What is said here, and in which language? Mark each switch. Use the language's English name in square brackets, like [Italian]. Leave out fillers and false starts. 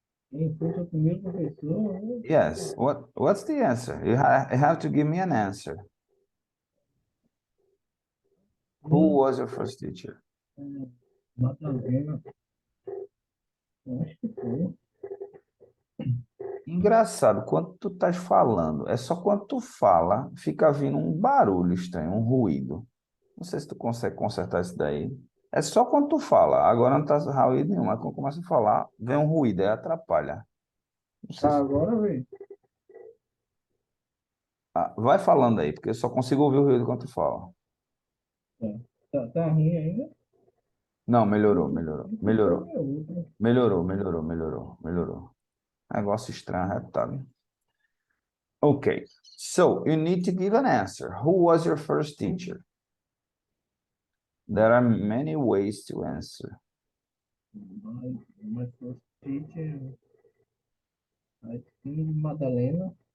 [Portuguese] Quem foi seu primeiro professor? [English] Yes. What's the answer? You have to give me an answer. Who was your first teacher? [Portuguese] Madalena. Eu acho que foi. Engraçado, quando tu estás falando, é só quando tu fala, fica vindo um barulho estranho, um ruído. Não sei se tu consegue consertar isso daí. É só quando tu fala, agora não tá ruído nenhum, mas quando começa a falar, vem um ruído, aí atrapalha. Não sei Tá, se... agora vem. vai falando aí, porque eu só consigo ouvir o ruído quando tu fala. Tá ruim ainda? Não, melhorou, melhorou, Então melhorou, é outra. melhorou, melhorou, melhorou, melhorou. Negócio estranho, retado. [English] Okay, so you need to give an answer. Who was your first teacher? There are many ways to answer. My first teacher, I think Madalena.